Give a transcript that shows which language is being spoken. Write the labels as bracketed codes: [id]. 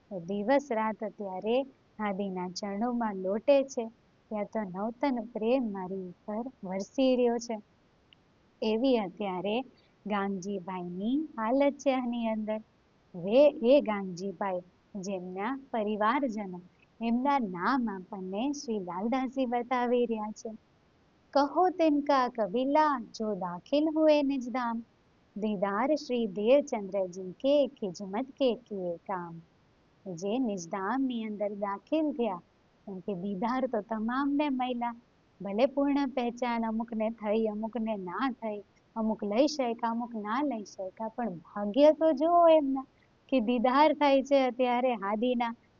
[gu] દિવસ રાત અત્યારે હાદીના ચરણોમાં લોટે છે, ત્યાં તો નૂતન પ્રેમ મારી ઉપર વરસી રહ્યો છે. એવી અત્યારે ગાંગજીભાઈની હાલત છે આની અંદર. એ ગાંગજીભાઈ જેમના પરિવારજનો એમના નામ આપણને શ્રી લાલદાસજી બતાવી રહ્યા છે. કહો [hi] तिनका कबीला जो दाखिल हुए निज धाम, दीदार श्री देवचंद्रજી के खिजमत के किए काम. [gu] જે નિજધામની અંદર દાખિલ થયા, કેમ કે દીદાર તો તમામને મળ્યા. ભલે પૂર્ણ પહેચાન અમુકને થઈ, અમુકને ના થઈ, અમુક લઈ શક્યા, અમુક ના લઈ શક્યા, પણ ભાગ્ય તો જુઓ એમના કે દીદાર થાય છે અત્યારે હાદીના.